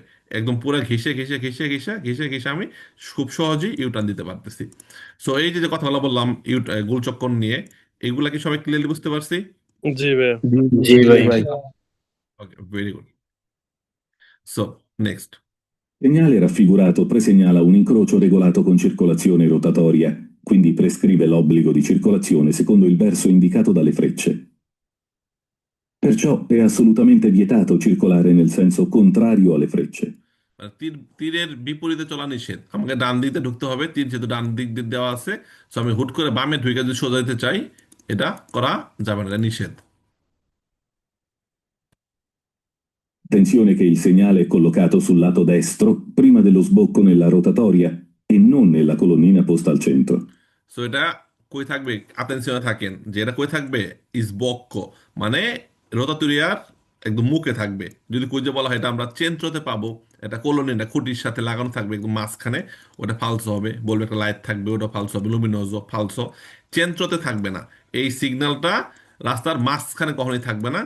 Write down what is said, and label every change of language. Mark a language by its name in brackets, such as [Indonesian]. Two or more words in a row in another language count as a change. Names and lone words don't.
[Bangla] একদম পুরো ঘেসে ঘেসে ঘেসে ঘেসে ঘেসে ঘেসে আমি খুব সহজেই ইউটার্ন দিতে পারতেছি। সো এই যে যে কথাগুলো বললাম গোলচক্কর নিয়ে, এগুলা কি সবাই ক্লিয়ারলি বুঝতে পারছি? জি ভাইয়া। জি জি ভাই। ভাই। [English] okay, very good. so next. [Italian] Segnale raffigurato presegnala un incrocio regolato con circolazione rotatoria, quindi prescrive l'obbligo di circolazione secondo il verso indicato dalle frecce. Perciò è assolutamente vietato circolare nel senso contrario alle frecce. [Bangla] তীরের বিপরীতে চলা নিষেধ, আমাকে ডান দিকে ঢুকতে হবে, তীর যেহেতু ডান দিক দিয়ে দেওয়া আছে, সো আমি হুট করে বামে ঢুকে যদি সোজা যেতে চাই, এটা করা যাবে না, এটা নিষেধ। [Italian] Attenzione che il segnale è collocato sul lato destro, prima dello sbocco nella rotatoria, e non nella colonnina posta al centro. [Bangla] সো এটা কই থাকবে, আতেনশনে থাকেন যে এটা কই থাকবে, ইসবক্ক মানে রোতাতুরিয়ার একদম মুখে থাকবে। যদি কই যে বলা হয় এটা আমরা চেন্ত্রতে পাবো, এটা কলোনি না খুঁটির সাথে লাগানো থাকবে একদম মাঝখানে, ওটা ফালসো হবে। বলবে একটা লাইট থাকবে, ওটা ফালসো হবে, [Italian] luminoso falso. [Bangla] চেন্ত্রতে থাকবে না, এই সিগন্যালটা রাস্তার মাঝখানে কখনোই থাকবে না।